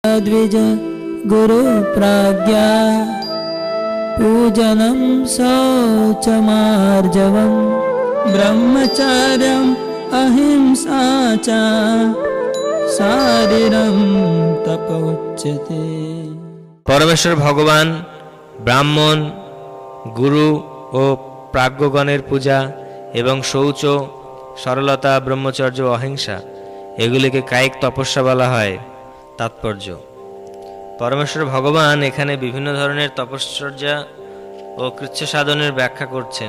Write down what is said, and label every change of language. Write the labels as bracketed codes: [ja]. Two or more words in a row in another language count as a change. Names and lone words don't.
[sa] द्विज गुरु प्राज्ञा पूजनं शौचमार्जवं ब्रह्मचर्यम् अहिंसा च शारीरं तपोच्यते। [bn] পরমেশ্বর ভগবান ব্রাহ্মণ, গুরু ও প্রাজ্ঞগণের পূজা এবং শৌচ, সরলতা, ব্রহ্মচর্য, অহিংসা এগুলিকে কায়িক তপস্যা বলা হয়। তাৎপর্য: পরমেশ্বর ভগবান এখানে বিভিন্ন ধরনের তপশ্চর্যা ও কৃচ্ছ সাধনের ব্যাখ্যা করছেন।